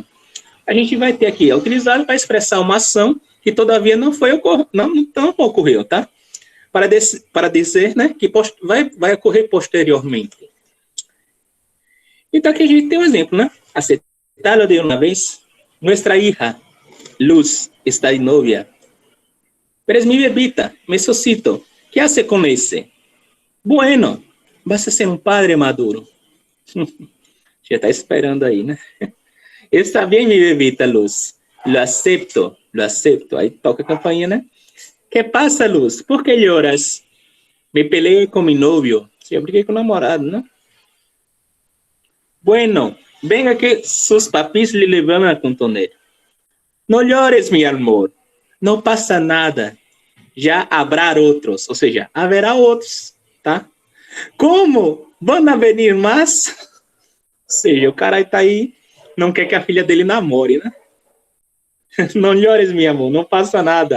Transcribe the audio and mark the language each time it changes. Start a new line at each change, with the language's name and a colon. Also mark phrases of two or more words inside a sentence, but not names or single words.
Portuguese: A gente vai ter aqui, é utilizado para expressar uma ação que todavia não ocorreu, tá? Para dizer, né, que vai ocorrer posteriormente. Então aqui a gente tem um exemplo, né? Aceptá-lo de uma vez.
Spanish: Nuestra hija, Luz, está de novia. Pero es mi bebita, Mesocito. ¿Qué hace con ese? Bueno, vas a ser um padre maduro.
Portuguese: Já está esperando aí, né? Está bem,
Spanish: mi bebita, Luz. Lo acepto, lo acepto.
Portuguese: Aí toca a campainha, né?
Spanish: ¿Qué pasa, Luz? ¿Por qué lloras? Me peleé con mi novio.
Portuguese: Eu briguei com o namorado, né?
Spanish: Bueno, venga que sus papis le van a contener. No llores, mi amor.
Portuguese: Não passa nada. Já habrá outros. Ou seja, haverá outros, tá? Como? Vão venir mais? Ou seja, o cara tá aí, não quer que a filha dele namore, né? Não llores, meu amor, não passa nada.